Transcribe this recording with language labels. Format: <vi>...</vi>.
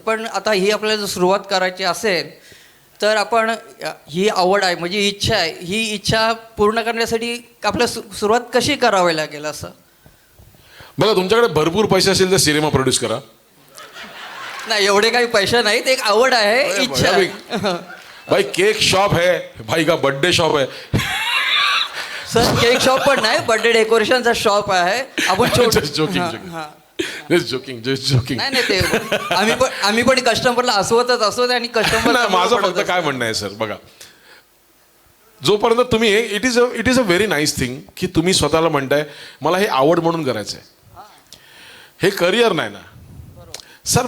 <mr>पण आता ही आपल्याला जर सुरुवात करायची असेल तर आपण ही आवड आहे, म्हणजे इच्छा आहे, ही इच्छा पूर्ण करण्यासाठी आपल्याला सुरुवात कशी करावी लागेल असं? बघा, तुमच्याकडे भरपूर पैसे असेल तर सिनेमा प्रोड्यूस करा. नाही, एवढे काही पैसे नाही, ते एक आवड आहे, इच्छा आहे.</mr> <hi>भाई केक शॉप है, भाई का बर्थडे शॉप है.</hi> <mr>सर, केक शॉप पण नाही, बर्थडे डेकोरेशनचा शॉप आहे. आपण</mr> <en>Joking.</en> <mr>नाही नाही, ते आम्ही पण कस्टमरला हसवतच असतो आणि कस्टमर. माझं फक्त काय म्हणणं आहे सर, बघा जोपर्यंत तुम्ही</mr> <en>it is a very nice thing</en> <mr>की तुम्ही स्वतःला म्हणताय मला हे आवड म्हणून करायचं आहे, हे करिअर नाही ना सर.</mr>